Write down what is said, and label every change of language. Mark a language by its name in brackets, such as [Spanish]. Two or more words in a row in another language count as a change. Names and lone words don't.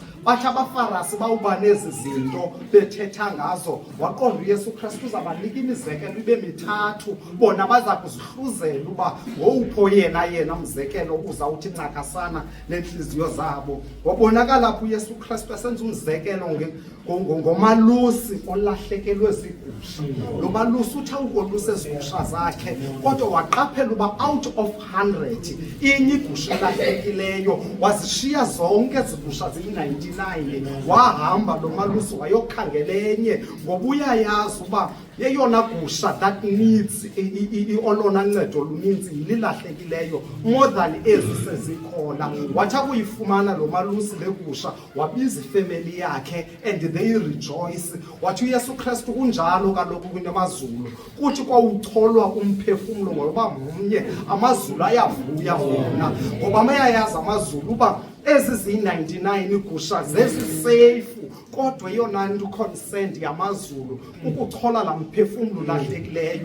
[Xhosa] Bathi abaFarisi bawuba nezi zinto bethetha ngazo, waqonda uYesu Kristu uzabanika imizekelo ibe mithathu, bona baza kuzihluzela uba ngowupho yena mzekelo uzawuthi ncakasana neentliziyo zabo. Wabonakala apho uYesu Kristu esenza umzekelo ngomalusi olahlekelwe zigusha. Lo malusi uthi awukolusa ezigusha zakhe, kodwa waqaphela uba [English] out of [Xhosa] 100 inye igusha elahlekileyo wazishiya zonke ezigusha ziyi-99. Wahamba lo malusi wayokhangela enye, ngoba uyayazi uba yeyona gusha [English] that needs [Xhosa] olona ncedo luninzi yililahlekileyo [English] more than [Xhosa] ezi sezikhona. Wathi akuyifumana lo malusi le gusha wabiza ifemeli yakhe [English] and they rejoice. [Xhosa] Wathi uYesu Kristu kunjalo kaloku kwinto amazulu, kuthi kwawucholwa umphefumlo ngoba mnye amazulu ayavuya wona, ngoba mayayazi amazulu uba ezi ziyi-99 igusha zeziseyifu, kodwa eyona nto concerned yamazulu ukuchola la mphefumlo lahlekileyo.